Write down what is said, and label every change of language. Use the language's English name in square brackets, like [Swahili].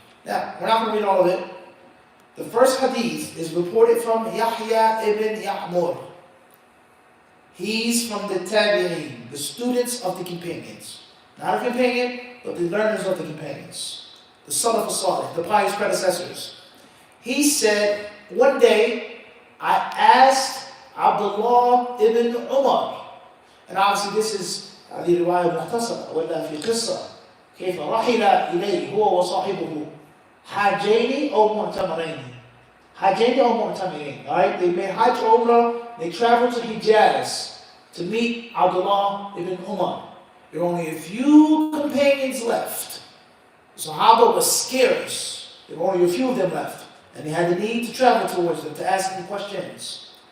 [English] Now, we're not going to read all of it. The first hadith is reported from Yahya ibn Ya'mur. He's from the Tabi'in, the students of the companions. Not a companion, but the learners of the companions. The Salaf al-Salih, the pious predecessors. He said, one day, I asked Abdullah ibn Umar, and obviously this is [Arabic] هذه رواية مختصرة ولا في قصة كيف رحل إليه هو وصاحبه حاجين أو معتمرين. [English] Hajjin or Mu'tamirin. Alright, they made Hajj or Umrah, they traveled to Hijaz to meet Abdullah ibn Umar. There were only a few companions left. The Sahaba was scarce. There were only a few of them left. And they had the need to travel towards them to ask them questions.